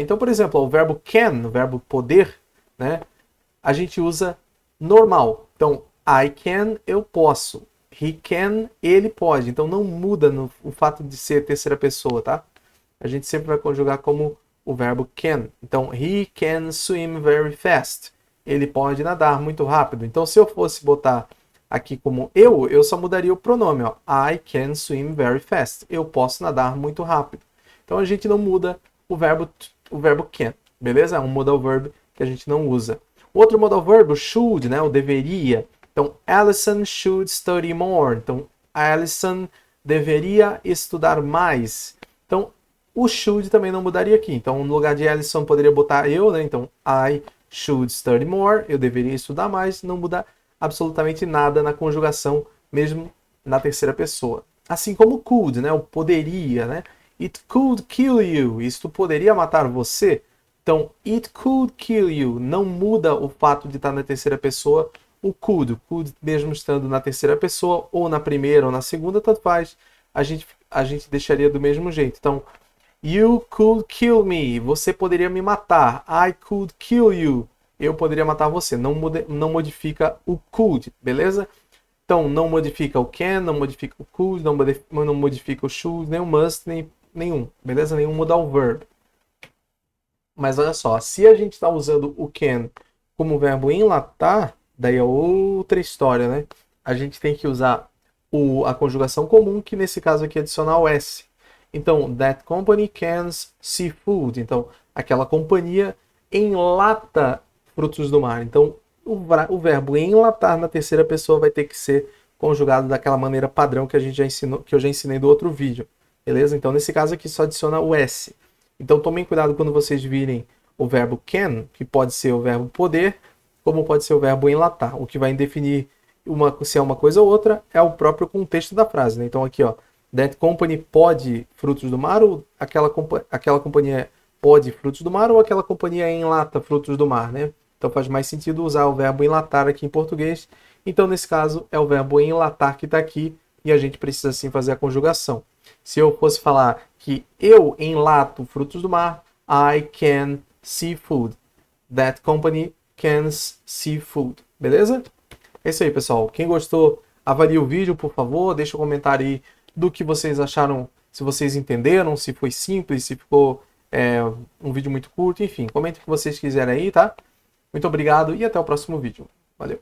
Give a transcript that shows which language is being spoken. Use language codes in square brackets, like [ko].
[pt] Então, por exemplo, o verbo can, o verbo poder, né? A gente usa normal. Então, [en] I can, [pt] eu posso. [en] He can, [pt] ele pode. Então, não muda o fato de ser terceira pessoa, tá? A gente sempre vai conjugar como o verbo can. [en] Então, he can swim very fast. [pt] Ele pode nadar muito rápido. Então, se eu fosse botar aqui como eu só mudaria o pronome. Ó. [en] I can swim very fast. [pt] Eu posso nadar muito rápido. Então, a gente não muda o verbo can. Beleza? É um modal verb que a gente não usa. Outro modal verb, o should, né? O deveria. [en] Então, Alison should study more. [pt] Então, Alison deveria estudar mais. Então, o should também não mudaria aqui. Então, no lugar de Alison, poderia botar eu, né? [en] Então, I should study more. [pt] Eu deveria estudar mais. Não muda absolutamente nada na conjugação, mesmo na terceira pessoa. Assim como could, né? O poderia, né? [en] It could kill you. [pt] Isto poderia matar você. Então, [en] it could kill you. [pt] Não muda o fato de estar na terceira pessoa. O could mesmo estando na terceira pessoa, ou na primeira, ou na segunda, tanto faz. A gente deixaria do mesmo jeito. Então, [en] you could kill me. [pt] Você poderia me matar. [en] I could kill you. [pt] Eu poderia matar você. Não modifica o could, beleza? Então, não modifica o can, não modifica o could, não modifica o should, nem o must, nenhum, beleza? Nenhum modal verb. Mas olha só, se a gente está usando o can como verbo enlatar, daí é outra história, né? A gente tem que usar a conjugação comum, que nesse caso aqui é adicionar o S. [en] Então, that company cans seafood. [pt] Então, aquela companhia enlata frutos do mar. Então, o verbo enlatar na terceira pessoa vai ter que ser conjugado daquela maneira padrão que a gente já ensinou, que eu já ensinei do outro vídeo. Beleza? Então, nesse caso aqui só adiciona o S. Então, tomem cuidado quando vocês virem o verbo can, que pode ser o verbo poder, como pode ser o verbo enlatar. O que vai definir se é uma coisa ou outra é o próprio contexto da frase. Né? Então, aqui, ó, [en] that company [pt] pode frutos do mar, ou aquela companhia pode frutos do mar, ou aquela companhia enlata frutos do mar, né? Então faz mais sentido usar o verbo enlatar aqui em português. Então, nesse caso, é o verbo enlatar que está aqui e a gente precisa sim fazer a conjugação. Se eu fosse falar que eu enlato frutos do mar, [en] I can seafood. That company cans seafood. [pt] Beleza? É isso aí, pessoal. Quem gostou, avalie o vídeo, por favor. Deixa um comentário aí do que vocês acharam, se vocês entenderam, se foi simples, se ficou um vídeo muito curto. Enfim, comente o que vocês quiserem aí, tá? Muito obrigado e até o próximo vídeo. Valeu!